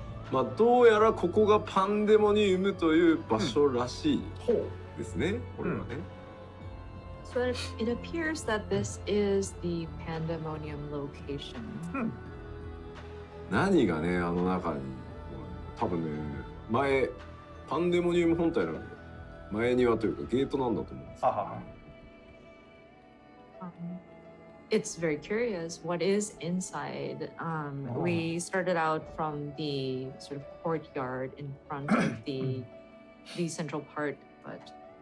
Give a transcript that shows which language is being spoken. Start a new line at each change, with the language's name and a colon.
Japanese: まあどうやらここがパンデモニウムという場所らしいですね。これはね。
English: So it appears that this is the Pandemonium location.
Japanese: 何がね、あの中に多分ね、前パンデモニウム本体なので前庭というかゲートなんだと思うんです。
English: It's very curious what is inside. We started out from the sort of courtyard in front of the central part, but